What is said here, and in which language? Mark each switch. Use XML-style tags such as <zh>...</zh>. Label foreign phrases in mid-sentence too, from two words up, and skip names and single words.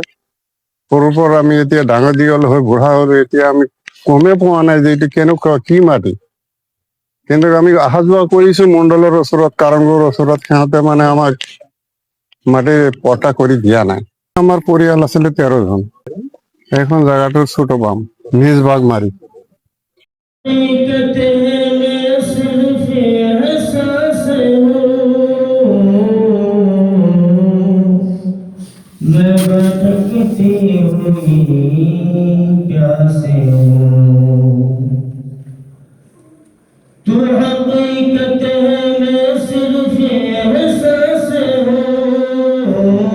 <as>সৰুৰ পৰা আমি এতিয়া ডাঙৰ দীঘল হৈ বুঢ়া হলো, এতিয়া আমি গমেই পোৱা নাই যে এইটো কেনেকুৱা কি মাটি। কিন্তু আমি অহা যোৱা কৰিছো মণ্ডলৰ ওচৰত, কাৰংগৰ ওচৰত, সিহঁতে মানে আমাক মাটি পট্টা কৰি দিয়া নাই। আমাৰ পৰিয়াল আছিলে 13 জন। এইখন জেগাটো ছোট পাম, নিজ বাগ মাৰি।</as> <hi>मैं भटकती हुई प्यासे हूँ, तू हकीकत है मैं सिर्फ एहसास हूँ।</hi>